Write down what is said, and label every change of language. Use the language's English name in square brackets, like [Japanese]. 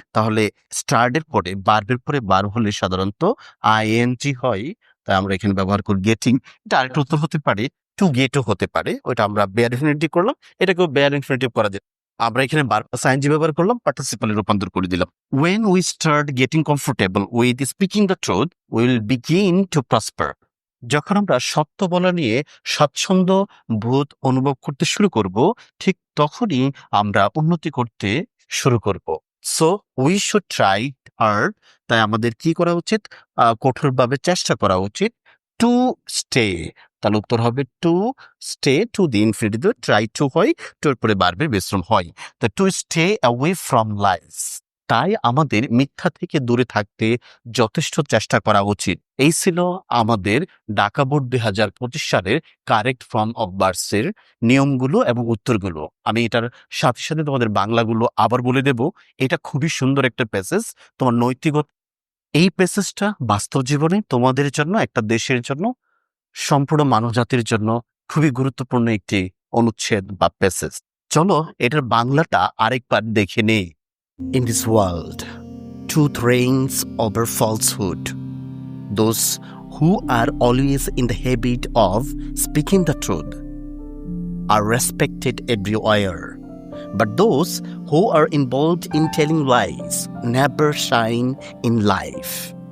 [Bangla] তাহলে স্টার্টের পরে ভার্বের পরে ভার্ব হলে সাধারণত আইএনজি হয়, তাই আমরা এখানে ব্যবহার করি গেটিং। এটা আরেকটা উত্তর হতে পারে টু গেটও হতে পারে, ওইটা আমরা বেয়ার ইনফিনিটিভ করলাম, এটাকেও বেয়ার ইনফিনিটিভ করা যায়। আমরা এখানে ভার্ব আইএনজি ব্যবহার করলাম, পার্টিসিপলে রূপান্তর করে দিলাম। [English] When we start getting comfortable with speaking the truth, we will begin to prosper. [Bangla] যখন আমরা সত্য বলা নিয়ে স্বাচ্ছন্দ্য বোধ অনুভব করতে শুরু করব, ঠিক তখনই আমরা উন্নতি করতে শুরু করব। [English] so we should try hard, [Bangla] তাই আমাদের কি করা উচিত? কঠোরভাবে চেষ্টা করা উচিত। [English] to stay, [Bangla] তাহলে উত্তর হবে to stay. To the infinitive, try to হয়, টুর পরে বারবার বিশ্রাম হয়। তো [English] to stay away from lies, [Bangla] তাই আমাদের মিথ্যা থেকে দূরে থাকতে যথেষ্ট চেষ্টা করা উচিত। এই ছিল আমাদের ঢাকা বোর্ড 2025 সালের কারেক্ট ফর্ম অফ ভার্বসের নিয়মগুলো এবং উত্তরগুলো। আমি এটার সাথে সাথে তোমাদের বাংলাগুলো আবার বলে দেব। এটা খুবই সুন্দর একটা প্যাসেজ, তোমার নৈতিকতা। এই প্যাসেজটা বাস্তব জীবনে তোমাদের জন্য, একটা দেশের জন্য, সম্পূর্ণ মানবজাতির জন্য খুবই গুরুত্বপূর্ণ একটি অনুচ্ছেদ বা প্যাসেজ। চলো এটার বাংলাটা আরেকবার দেখে নেই। [English] In this world, truth reigns over falsehood. Those who are always in the habit of speaking the truth are respected everywhere. But those who are involved in telling lies never shine in life.